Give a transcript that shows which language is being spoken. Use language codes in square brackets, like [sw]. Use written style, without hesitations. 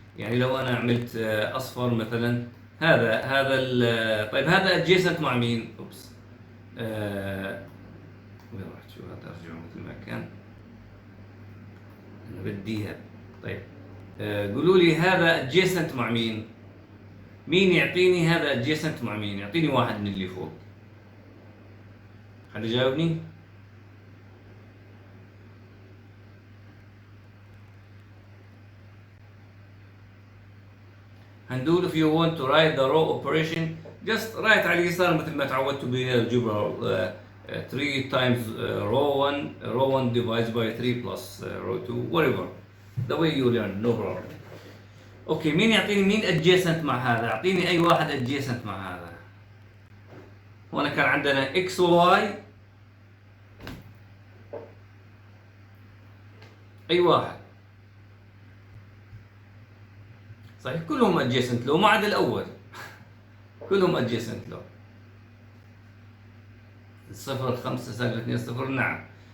[ar] يعني لو انا عملت اصفر مثلا، هذا طيب هذا adjacent مع مين؟ اوبس وين رحت؟ شو هذا؟ ارجعه مثل ما كان، انا بديها. طيب قولوا لي هذا adjacent مع مين؟ مين يعطيني هذا adjacent مع مين؟ يعطيني واحد من اللي فوق. حد يجاوبني؟ هندول [en] if you want to write the row operation just write [ar] على اليسار مثل ما تعودتوا بالجبر [en] 3 times row 1 divided by 3 plus row 2 whatever the way you learn no problem. [ar] اوكي مين يعطيني مين adjacent مع هذا؟ اعطيني اي واحد adjacent مع هذا. هنا كان عندنا x و y اي واحد صحيح كلهم adjacent له ما عدا الاول كلهم adjacent له 0 5 7 2 0 نعم.